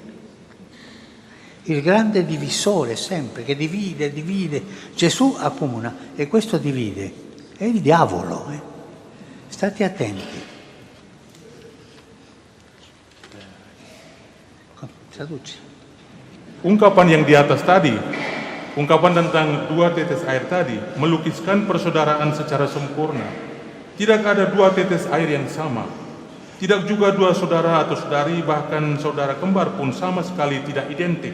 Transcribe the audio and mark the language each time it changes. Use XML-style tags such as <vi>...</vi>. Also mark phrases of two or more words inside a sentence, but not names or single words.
<it>Il grande divisore sempre, che divide. Gesù accomuna e questo divide. È il diavolo. State attenti. Traduci.</it> <id>Ungkapan yang di atas tadi, ungkapan tentang 2 tetes air tadi, melukiskan persaudaraan secara sempurna. Tidak ada 2 tetes air yang sama. Tidak juga 2 saudara atau saudari, bahkan saudara kembar pun sama sekali tidak identik.</id>